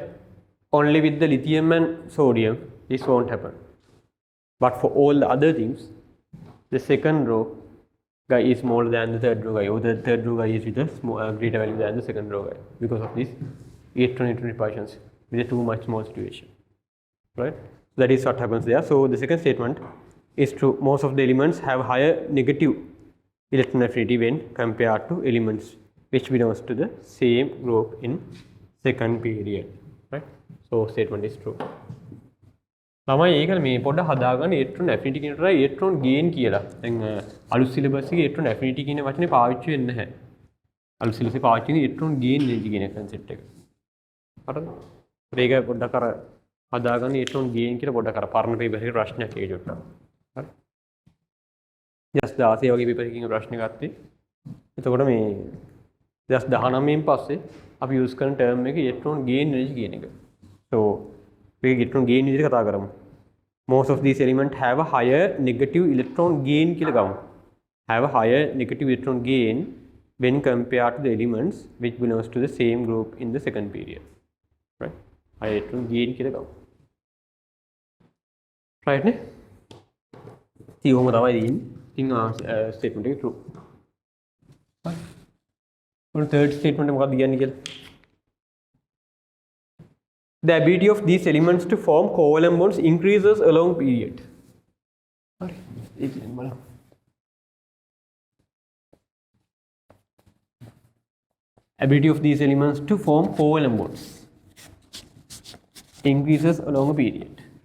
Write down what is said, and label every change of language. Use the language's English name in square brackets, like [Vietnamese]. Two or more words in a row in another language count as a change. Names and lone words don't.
[English] Only with the lithium and sodium this won't happen, but for all the other things, the second row guy is smaller than the third row guy, or the third row guy is with a greater value than the second row guy, because of this electron-neutron repulsions with a too much small situation, right? That is what happens there. So the second statement is true. Most of the elements have higher negative electron affinity when compared to elements which belongs to the same group in second period, right? So statement is true. [Sinhala] ළමයි ඒකනේ මේ පොඩ්ඩක් හදාගන්න [English] electron affinity [Sinhala] කියනට [English] electron gain [Sinhala] කියලා. දැන් අලුත් සිලබස් එකේ [English] electron affinity [Sinhala] කියන වචනේ පාවිච්චි වෙන්නේ නැහැ. අලුත් සිලබස් එකේ පාවිච්චි වෙන්නේ [English] electron gain energy [Sinhala] කියන concept එක. හරිද? ඒක පොඩ්ඩක් අර හදාගන්න [English] electron gain [Sinhala] කියලා පොඩ්ඩක් අර පරණ paper එකේ ප්‍රශ්නයක් ඒක ජොට්ටක්. හරි. just 16 වගේ paper එකකින් ප්‍රශ්න ගත්තේ. එතකොට මේ just 19 න් පස්සේ අපි use කරන term එක [English] electron gain energy [Sinhala] කියන එක. [English] so we electron gain [Sinhala] විදිහට කතා කරමු. [English] Most of these elements have a higher negative electron gain [Sinhala] කියලා ගමු. [English] Have a higher negative electron gain when compared to the elements which belongs to the same group in the second period. Right? Higher electron gain [Sinhala] කියලා ගමු. [English] Right නේ? [Sinhala] ඉතින් ඔහොම තමයි දෙන්නේ. ඉතින් statement එක true. Right. ඔන්න [English] third statement [Sinhala] එක මොකක්ද කියන්නේ කියලා? [English] The ability of these elements to form covalent bonds increases along period. Ability of these elements to form covalent bonds increases along a period.